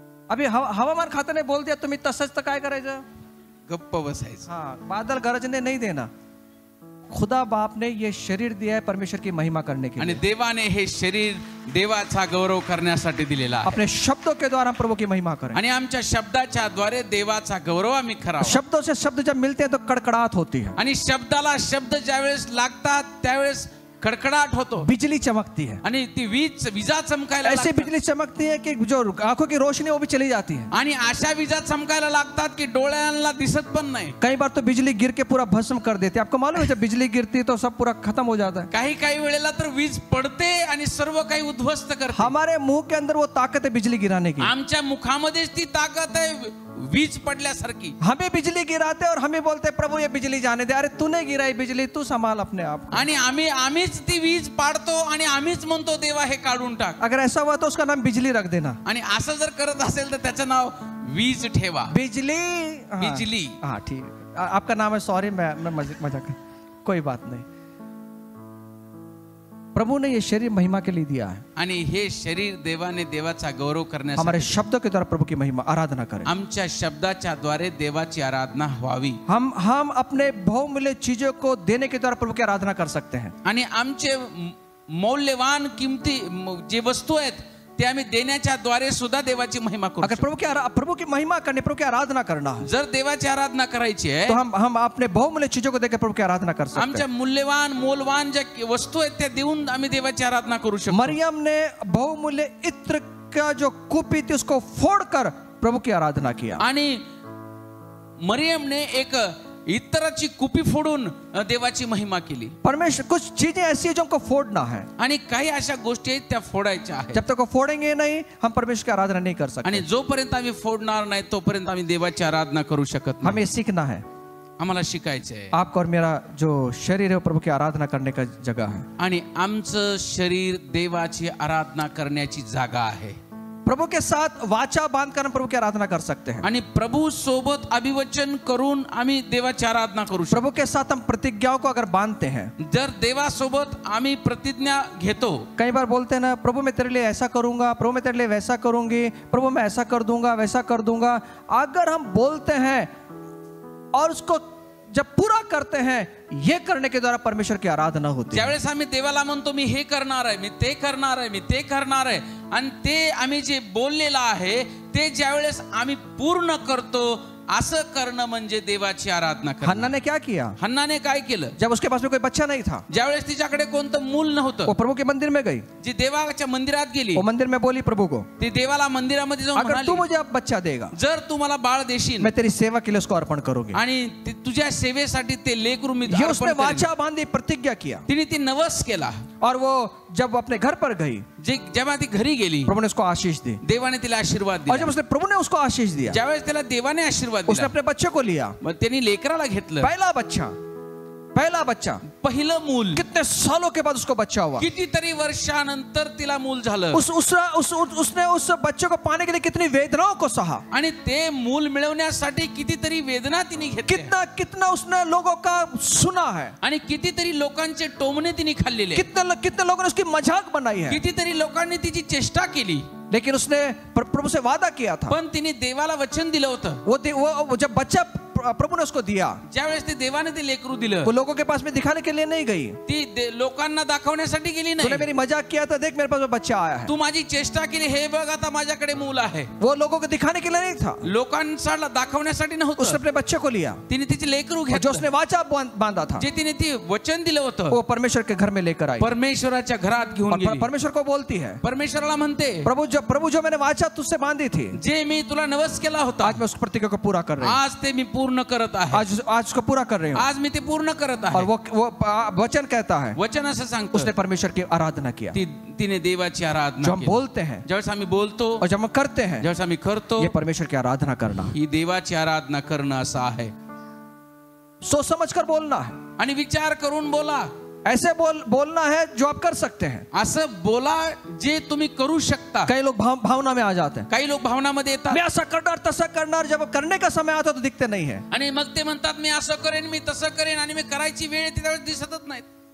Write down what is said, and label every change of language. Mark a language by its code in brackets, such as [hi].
[hi] अभी [mr] हवामान खात्याने [hi] बोल दिया [mr] तुम्ही तसंच, तर काय करायचं? गप्प बसायचं. [hi] हाँ, बादल गरजने नहीं देना। खुदा बाप ने ये शरीर दिया है परमेश्वर की महिमा करने के [mr] आणि [hi] लिए। [mr] देवाने हे शरीर देवाचा गौरव करण्यासाठी दिलेला आहे. [hi] अपने शब्दों के द्वारा हम प्रभु की महिमा करें। [mr] आणि आमच्या शब्दाच्या द्वारे देवाचा गौरव आम्ही करावा. [hi] शब्दों से शब्द जब मिलते हैं तो कड़कड़ाहट होती है। [mr] आणि शब्दाला शब्द ज्यावेळेस लागतात, त्यावेळेस कडकडाट होतो [hi] बिजली चमकती है, [mr] आणि ती विजा चमकायला [hi] ऐसी [mr] लागतात. [hi] बिजली चमकती है कि जो आंखों की रोशनी वो भी चली जाती है। [mr] आणि अशा विजा चमकायला लागतात की डोळ्यांना दिसत पण नाही. [hi] कई बार तो बिजली गिर के पूरा भस्म कर देती है। आपको मालूम है जब बिजली गिरती है तो सब पूरा खत्म हो जाता है। [mr] काही काही वेळेला तर वीज पडते आणि सर्व काही उद्ध्वस्त करते. [hi] हमारे मुंह के अंदर वो ताकत है बिजली गिराने की। [mr] आमच्या मुखामध्येच ती ताकद आहे वीज पडल्यासारखी. [hi] हमें बिजली गिराते और हमें बोलते प्रभु ये बिजली जाने दे। अरे तूने गिराई बिजली, तू संभाल अपने आप। [mr] आणि आम्हीच ती वीज पाडतो आणि आम्हीच म्हणतो देवा हे काढून टाक. [hi] अगर ऐसा हुआ तो उसका नाम बिजली रख देना। [mr] आणि असं जर करत असेल तर त्याचं नाव वीज ठेवा. [hi] बिजली, हाँ, बिजली. हाँ ठीक है। आपका नाम है, सॉरी मैं मजाक, कोई बात नहीं। प्रभु ने ये शरीर महिमा के लिए दिया है। [mr] आणि हे शरीर देवाने देवाचा गौरव करण्यासाठी [hi] हमारे शब्दों के द्वारा प्रभु की महिमा आराधना करें। [mr] आमच्या शब्दाच्या द्वारे देवाची आराधना व्हावी. [hi] हम अपने बहुमूल्य चीजों को देने के द्वारा प्रभु की आराधना कर सकते हैं। [mr] आणि आमचे मौल्यवान किमती जे वस्तू आहेत ते आम्ही देण्याच्या द्वारे सुद्धा देवाची महिमा करू [hi] अगर [mr] शकतो. [hi] प्रभु की महिमा करने, प्रभु की आराधना करना है [mr] जर देवाची आराधना करायची आहे [hi] तो हम अपने बहुमूल्य चीजों को देकर प्रभु की आराधना कर सकते [mr] आमच्या [hi] हैं। [mr] मूल्यवान मोलवान ज्या वस्तू आहेत त्या देऊन आम्ही देवाची आराधना करू शकतो. [hi] मरियम ने बहुमूल्य इत्र का जो कुपी थी उसको फोड़कर प्रभु की आराधना किया। [mr] आणि मरियमने एक इतराची कुपी फोडून देवाची महिमा केली. [hi] परमेश्वर कुछ चीजें ऐसी है जो हमको फोड़ना है। [mr] आणि काही अशा गोष्टी आहेत त्या फोडायच्या आहेत. [hi] जब तक वो फोड़ेंगे नहीं हम परमेश्वर की आराधना नहीं कर सकते। [mr] आणि जोपर्यंत आम्ही फोडणार नाही तोपर्यंत आम्ही देवाची आराधना करू शकत नाही. [hi] हमें सीखना है। [mr] आम्हाला शिकायचं आहे. [hi] आपका और मेरा जो शरीर है वो प्रभु की आराधना करने का जगह है। [mr] आणि आमचं शरीर देवाची आराधना करण्याची जागा आहे. [hi] प्रभु के साथ वाचा बांधकर हम प्रभु की आराधना कर सकते हैं। [mr] आणि प्रभु सोबत अभिवचन करून आम्ही देवाची आराधना करू शकतो. [hi] प्रभु के साथ हम प्रतिज्ञाओं को अगर बांधते हैं, [mr] जर देवासोबत आम्ही प्रतिज्ञा घेतो. [hi] कई बार बोलते हैं ना, प्रभु मैं तेरे लिए ऐसा करूंगा, प्रभु मैं तेरे लिए वैसा करूंगी, प्रभु मैं ऐसा कर दूंगा, वैसा कर दूंगा। अगर हम बोलते हैं और उसको जब पूरा करते हैं, ये करने के द्वारा परमेश्वर की आराधना होती है। [mr] ज्यावेळेस आम्ही देवाला म्हणतो मी हे करणार आहे, मी ते करणार आहे, मी ते करणार आहे, आणि ते आम्ही जे बोललेलं आहे ते ज्यावेळेस आम्ही पूर्ण करतो, असं करणं म्हणजे देवाची आराधना करणं. [hi] हन्ना ने क्या किया? [mr] हन्नाने काय केलं? [hi] जब उसके पास में कोई बच्चा नहीं था, [mr] ज्यावेळेस तिच्याकडे कोणतं मूल नव्हतं, [hi] वो प्रभु के मंदिर में गई। [mr] जी देवाच्या मंदिरात गेली, [hi] वो मंदिर में बोली प्रभु को, [mr] ती देवाला मंदिरामध्ये जाऊन [hi] अगर तू [mr] म्हणाली, [hi] मुझे अब बच्चा देगा, [mr] जर तू मला बाळ देशील [hi] मैं तेरी सेवा के लिए उसको अर्पण करूंगी। [mr] आणि तुझ्या सेवेसाठी ते लेकरू मी [hi] ये उसने [mr] अर्पण करेन. [hi] वाचा बांधी, प्रतिज्ञा किया। [mr] तिने ती नवस केला. [hi] और वो जब अपने घर पर गई, [mr] जेव्हा ती घरी गेली, [hi] प्रभु ने उसको आशीष दी। [mr] देवाने तिला आशीर्वाद [hi] और जब [mr] दिला. [hi] उसने प्रभु ने उसको आशीष दिया, [mr] ज्यावेळेस त्याला देवाने आशीर्वाद [hi] उसने [mr] दिला, [hi] अपने बच्चे को लिया, [mr] मग त्यांनी लेकराला घेतलं. [hi] पहला बच्चा [mr] पहिलं मूल. [hi] कितने सालों के बाद उसको बच्चा हुआ। [mr] कितीतरी वर्षानंतर तिला मूल झालं. [hi] उसने उस बच्चे को पाने के लिए कितनी वेदनाओं को सहा, [mr] आणि ते मूल मिळवण्यासाठी कितीतरी वेदना तिने घेतल्या, [hi] कितना उसने लोगों का सुना है, [mr] आणि कितीतरी लोकांचे टोमणे तिने खाल्लेले, [hi] कितने लोगों ने उसकी मजाक बनाई है। [mr] कितीतरी लोकांनी तिची चेष्टा केली. [hi] लेकिन उसने प्रभु से वादा किया था। [mr] पण तिने देवाला वचन दिलं होतं. [hi] वो जब बच्चा प्रभु ने उसको दिया, [mr] ज्यावेळेस ते देवाने ते लेकरू दिलं, [hi] वो लोगों के पास में दिखाने के लिए नहीं गई। [mr] ती लोकांना दाखवण्यासाठी गेली [hi] तूने [mr] नाही. [hi] मेरी मजाक किया था, देख मेरे पास में बच्चा आया है। [mr] तू माझी चेष्टा केली, हे बघ आता माझ्याकडे मूल आहे. [hi] वो लोगों को दिखाने के लिए नहीं था, [mr] लोकांना दाखवण्यासाठी [hi] उसने [mr] नव्हतं. [hi] अपने बच्चे को लिया। [mr] तिने तिचे लेकरू [hi] और जो [mr] घेतलं, [hi] उसने वाचा बांधा था, [mr] जे तिने ती वचन दिलं होतं, [hi] वो परमेश्वर के घर में लेकर आई। [mr] परमेश्वराच्या घरात घेऊन [hi] और [mr] गेली. [hi] परमेश्वर को बोलती है, [mr] परमेश्वराला म्हणते, [hi] प्रभु जो मैंने वाचा तुझसे बांधी थी, [mr] जे मी तुला नवस केला होता, [hi] आज मैं उस प्रतिज्ञा को पूरा कर रही हूँ। [mr] आज ते मी पूर्ण करत आहे. [hi] आज उसको पूरा कर रही हूँ। [mr] आज मी ते पूर्ण करत [hi] और [mr] आहे. [hi] वो वचन कहता है, [mr] वचन असं सांगतो, [hi] उसने परमेश्वर की आराधना किया। [mr] तिने देवाची आराधना [hi] जो हम [mr] केली. [hi] बोलते हैं [mr] ज्यावेळेस आम्ही बोलतो, [hi] और जब हम करते हैं, [mr] ज्यावेळेस आम्ही करतो, [hi] ये परमेश्वर की आराधना करना, [mr] ही देवाची आराधना करणं असं आहे. [hi] सोच समझ कर बोलना है। [mr] आणि विचार करून बोला. [hi] ऐसे बोलना है जो आप कर सकते हैं। [mr] असं बोला जे तुम्ही करू शकता. [hi] कई लोग भावना में आ जाते हैं, [mr] काही लोक भावनामध्ये येतात, [hi] मैं ऐसा करना तसा करना, जब करने का समय आता तो दिखते नहीं है। [mr] आणि मग ते म्हणतात मी असं करेन, मी तसं करेन, आणि मी करायची वेळ येते त्यावेळेस दिसतच नाहीत.